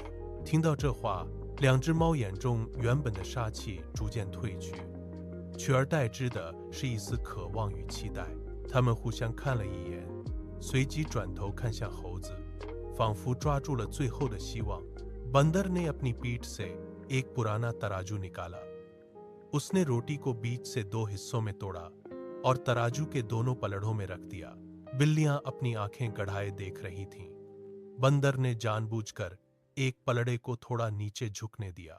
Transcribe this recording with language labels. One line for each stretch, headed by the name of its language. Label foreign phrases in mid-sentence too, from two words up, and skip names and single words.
Chinese: 听到这话，两只猫眼中原本的杀气逐渐褪去，取而代之的是一丝渴望与期待。它们互相看了一眼，随即转头看向猴子，仿佛抓住了最后的希望。
Hindi: बंदर ने अपनी पीठ से एक पुराना तराजू निकाला। उसने रोटी को बीच से दो हिस्सों में तोड़ा और तराजू के दोनों पलड़ों में रख दिया। बिल्लियां अपनी आंखें गड़ाए देख रही थीं। बंदर ने जानबूझकर एक पलड़े को थोड़ा नीचे झुकने दिया।